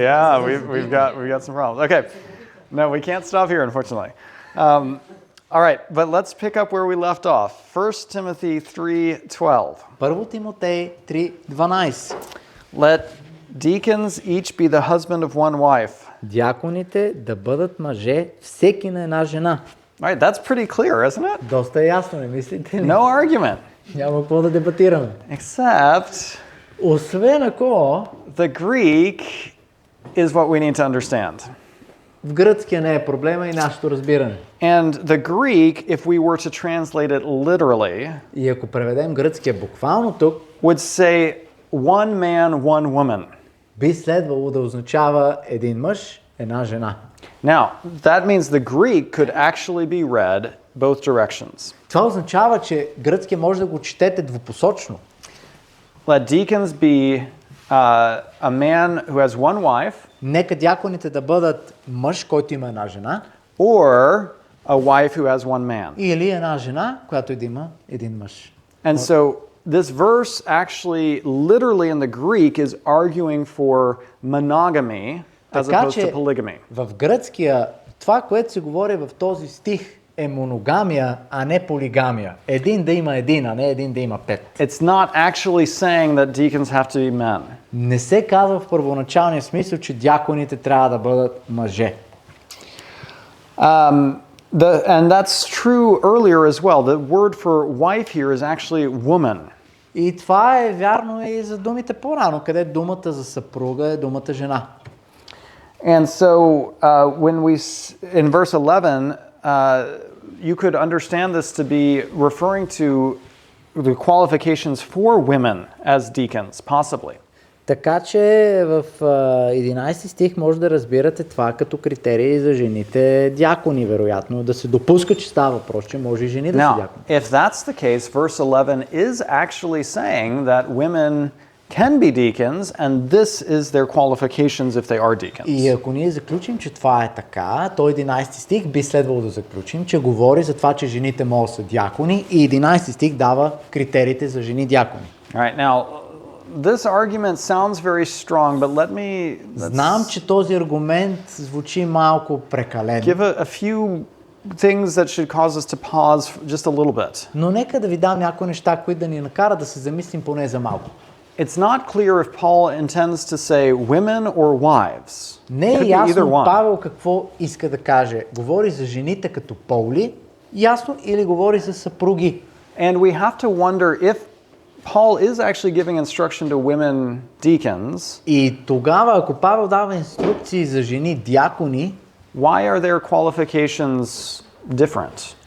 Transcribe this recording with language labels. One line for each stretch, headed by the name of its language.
English: Yeah, we've got some problems. Okay. No, we can't stop here, unfortunately. All right, but let's pick up where we left off. 1 Timothy 3:12.
Bulgarian: Първо Тимотей 3:12.
English: Let deacons each be the husband of one wife.
Bulgarian: Дяконите да бъдат мъже, всеки на една жена.
English: All right, that's pretty clear, isn't it?
Bulgarian: Доста е ясно, не мислите ли?
English: No argument.
Bulgarian: Няма какво да дебатираме.
English: Except
Bulgarian: Освен ако
English: the Greek is what we need to understand.
Bulgarian: в гръцкия не е проблема и нашето разбиране.
English: And the Greek, if we were to translate it literally,
Bulgarian: И ако преведем гръцкия буквално тук,
English: would say one man, one woman.
Bulgarian: би следвало да означава един мъж, една жена.
English: Now, that means the Greek could actually be read both directions.
Bulgarian: Това означава, че гръцкия може да го четете двупосочно.
English: Let deacons be a man who has one wife,
Bulgarian: Нека дяконите да бъдат мъж, който има една жена,
English: or a wife who has one man.
Bulgarian: или една жена, която да има един мъж.
English: And so this verse actually, literally in the Greek, is arguing for monogamy as
Bulgarian: Така
English: opposed
Bulgarian: че
English: to polygamy.
Bulgarian: в гръцкия това, което се говори в този стих, е моногамия, а не полигамия. Един да има един, а не един да има пет.
English: It's not actually saying that deacons have to be men.
Bulgarian: Не се казва в първоначалния смисъл, че дяконите трябва да бъдат мъже.
English: And that's true earlier as well. The word for wife here is actually woman.
Bulgarian: И това е вярно и за думите по-рано, къде думата за съпруга е думата жена.
English: And so when in verse 11, you could understand this to be referring to the qualifications for women as deacons, possibly.
Bulgarian: Така че в 11 стих може да разбирате това като критерии за жените дякони, вероятно. Да се допуска, че става въпрос, че може и жени да са
English: Now,
Bulgarian: дякони.
English: if that's the case, verse 11 is actually saying that women can be deacons, and this is their qualifications if they are deacons.
Bulgarian: И ако ние заключим, че това е така, то 11 стих би следвало да заключим, че говори за това, че жените могат да са дякони и 11 стих дава критериите за жени дякони.
English: All right, now, this argument sounds very strong, but let me
Bulgarian: Знам, че този аргумент звучи малко прекален,
English: give a few things that should cause us to pause just a little bit.
Bulgarian: но нека да ви дам някои неща, които да ни накарат да се замислим поне за малко.
English: It's not clear if Paul intends to say women or wives.
Bulgarian: Не
English: Could
Bulgarian: е
English: be either
Bulgarian: ясно
English: one.
Bulgarian: Павел какво иска да каже. Говори за жените като поли, ясно, или говори за съпруги.
English: And we have to wonder if Paul is actually giving instruction to women deacons.
Bulgarian: И тогава, ако Павел дава инструкции за жени дякони,
English: Why are their qualifications different?